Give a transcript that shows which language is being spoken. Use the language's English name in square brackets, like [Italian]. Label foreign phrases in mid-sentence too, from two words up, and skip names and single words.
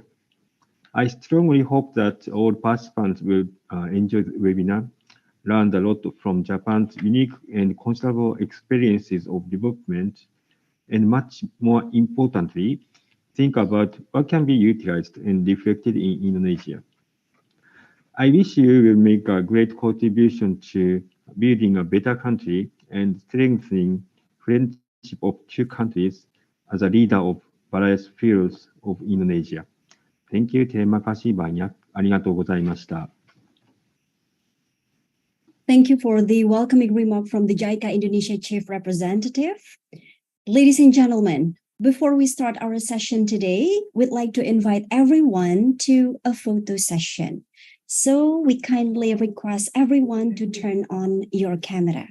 [English] I strongly hope that all participants will enjoy the webinar, learn a lot from Japan's unique and considerable experiences of development, and much more importantly, think about what can be utilized and reflected in Indonesia. I wish you will make a great contribution to building a better country and strengthening friendship of two countries as a leader of various fields of Indonesia. Thank you. [Indonesian] Terima kasih banyak. [Japanese] ありがとうございました. [English] Thank you for the welcoming remark from the JICA Indonesia Chief Representative. Ladies and gentlemen, before we start our session today, we'd like to invite everyone to a photo session. So we kindly request everyone to turn on your camera.